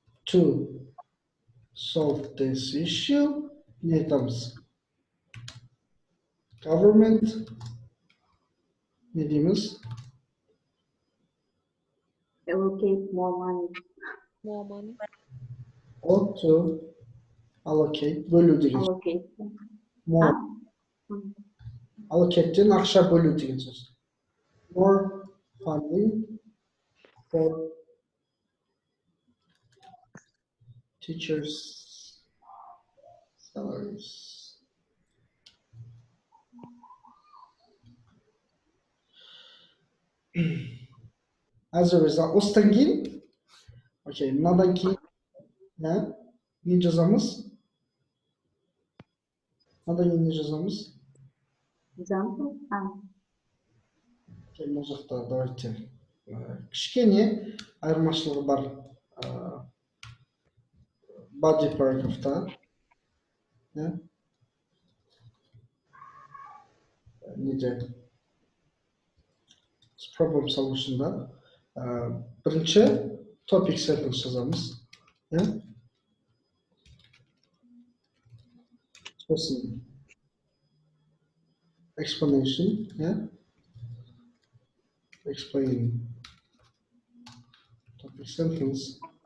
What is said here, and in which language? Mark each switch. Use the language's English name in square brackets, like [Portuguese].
[English] To solve this issue, [Kazakh] не айтамыз? Government, не дейміз? [English] Allocate more money. More money. Ought to allocate, [Kazakh] бөлу деген сөз. [English] Allocate. More. [Kazakh] Allocate'ден ақша бөлу деген сөз. [English] More funding for teachers' salaries. As a result, [Kazakh] осыдан кейін, окей, мынадан кейін, не жазамыз? Мынадан кейін не жазамыз? [English] Example. [Kazakh] Окей, мына жақта давайте кішкене айырмашылығы бар body paragraph'та, неде? [English] Problem solution'да [Kazakh] бірінші [English] topic sentence [Kazakh] жазамыз, сосын [English] explanation, explain topic sentence,